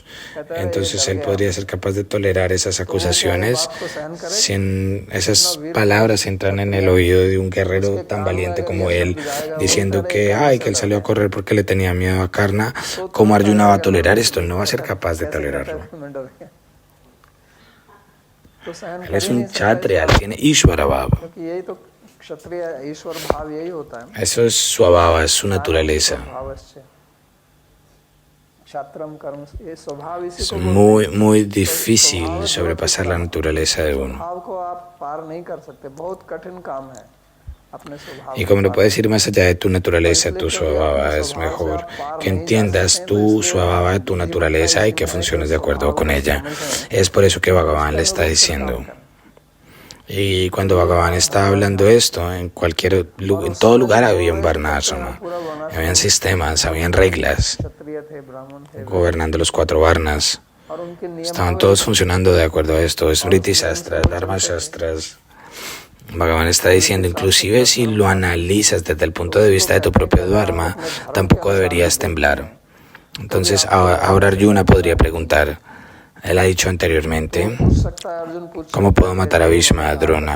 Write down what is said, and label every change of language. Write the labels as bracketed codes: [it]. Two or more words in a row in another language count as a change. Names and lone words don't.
[es] Entonces él podría ser capaz de tolerar esas acusaciones si esas palabras entran en el oído de un guerrero tan valiente como él, diciendo que él salió a correr porque le tenía miedo a Karna. ¿Cómo Arjuna va a tolerar esto? Él no va a ser capaz de tolerarlo. [hi] तो सहन [es] Él [hi] कर [es] es [hi] ही नहीं [es] un [hi] सकता [es] kshatriya, él [hi] इसका, [es] tiene Ishvara Bhava. [hi] क्योंकि यही तो क्षत्रिय ईश्वर भाव यही होता है। [es] Eso es su abhava, es su naturaleza. [sa] भावस्य क्षत्रम कर्म, [hi] ये स्वभाव इसी [es] Es [hi] को बोलते हैं। [es] muy difícil sobrepasar la naturaleza de uno. [hi] स्वभाव को आप पार नहीं कर सकते, बहुत कठिन काम है अपने स्वभाव [es] Y [hi] को [es] como no [hi] पार [es] puedes ir más allá de tu naturaleza, tu svabhava, es mejor que entiendas tu svabhava, tu naturaleza y que funciones de acuerdo con ella. Es por eso que Bhagavan le está diciendo. Y cuando Bhagavan está hablando esto, en todo lugar había un varnasrama, habían sistemas, habían reglas, [hi] क्षत्रिय थे, ब्राह्मण थे, [es] gobernando los 4 varnas. [hi] और उनके नियम [es] Estaban todos funcionando de acuerdo a esto, Smriti Shastras, Dharma Shastras. Bhagavan está diciendo, inclusive si lo analizas desde el punto de vista de tu propio Dharma, tampoco deberías temblar. Entonces, ahora Arjuna podría preguntar, él ha dicho anteriormente, ¿cómo puedo matar a Bhishma, a Drona?